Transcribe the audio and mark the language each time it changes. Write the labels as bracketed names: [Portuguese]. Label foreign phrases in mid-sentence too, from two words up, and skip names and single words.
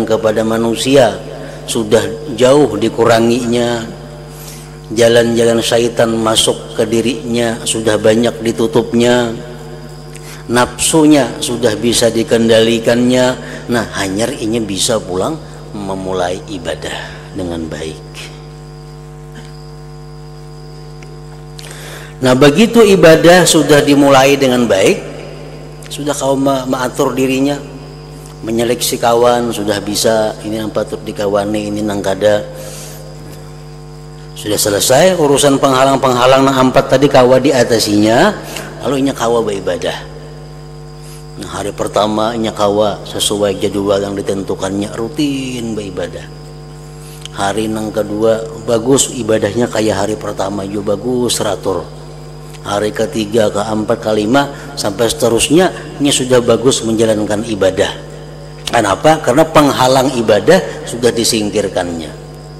[Indonesian] kepada manusia sudah jauh dikuranginya, jalan-jalan syaitan masuk ke dirinya sudah banyak ditutupnya, nafsunya sudah bisa dikendalikannya, nah hanyar ini bisa pulang memulai ibadah dengan baik. Nah begitu ibadah sudah dimulai dengan baik, sudah kau mengatur dirinya, menyeleksi kawan sudah bisa, ini yang patut dikawani, ini nang kada. Sudah selesai urusan penghalang-penghalang nang empat tadi kawa diatasinya, lalu inya kawa beribadah. Nah, hari pertama inya kawa sesuai jadwal yang ditentukannya, rutin beribadah. Hari nang kedua bagus ibadahnya kayak hari pertama juga bagus teratur. Hari ketiga, keempat, kelima sampai seterusnya ini sudah bagus menjalankan ibadah. Kenapa? Karena penghalang ibadah sudah disingkirkannya.